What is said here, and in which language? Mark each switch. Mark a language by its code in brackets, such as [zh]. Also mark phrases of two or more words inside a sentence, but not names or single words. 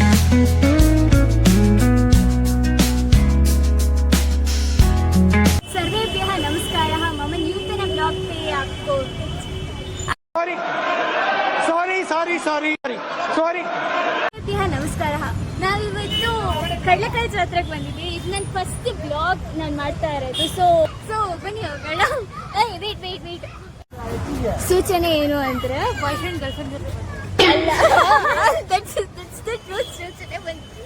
[sa] सर्वेभ्यः नमस्कारः मम नूतन ब्लाग् [hi] पे आपको [sa] सर्वेभ्यः नमस्कारः [kn] ನಾವಿವತ್ತು ಕಡಲೆಕಾಯಿ ಜಾತ್ರೆಗೆ ಬಂದಿದ್ವಿ. ಇದು ನನ್ನ [en] first blog [kn] ನಾನು ಮಾಡ್ತಾ ಇರೋದು. ಸೊ ಬನ್ನಿ ಹೋಗೋಣ. ವೇಟ್ ಸೂಚನೆ ಏನು ಅಂದರೆ [en] boy friend girl friend [kn] ಅಲ್ಲ, ಸೂಚನೆ ಬಂತು.